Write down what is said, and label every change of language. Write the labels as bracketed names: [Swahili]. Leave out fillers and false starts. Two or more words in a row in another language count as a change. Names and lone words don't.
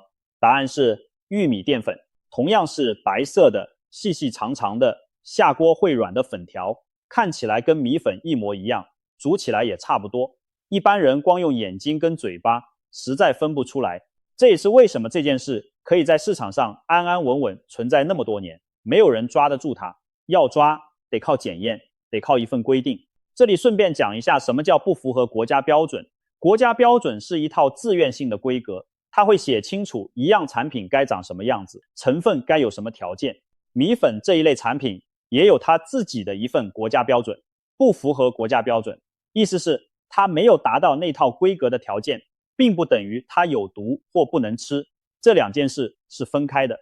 [Chinese] 答案是玉米澱粉，同樣是白色的、細細長長的、下鍋會軟的粉條，看起來跟米粉一模一樣，煮起來也差不多。一般人光用眼睛跟嘴巴實在分不出來。這也是為什麼這件事可以在市場上安安穩穩存在那麼多年，沒有人抓得住它。要抓得靠檢驗，得靠一份規定。這裡順便講一下什麼叫不符合國家標準。國家標準是一套自願性的規格，它會寫清楚一樣產品該長什麼樣子，成分該有什麼條件。米粉這一類產品也有它自己的一份國家標準，不符合国家標準，意思是它沒有達到那套規格的條件，並不等於它有毒或不能吃，這兩件事是分開的。